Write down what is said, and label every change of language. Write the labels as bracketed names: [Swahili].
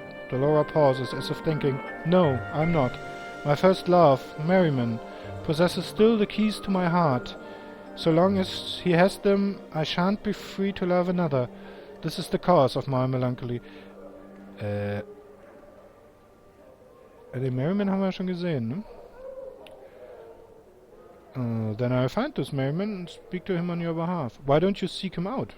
[English] Dolora pauses, as if thinking. No, I'm not. My first love, Merriman, possesses still the keys to my heart. So long as he has them, I shan't be free to love another. This is the cause of my melancholy. [German] Den Merriman haben wir schon gesehen, ne? [English] Then I'll find this Merriman and speak to him on your behalf. Why don't you seek him out?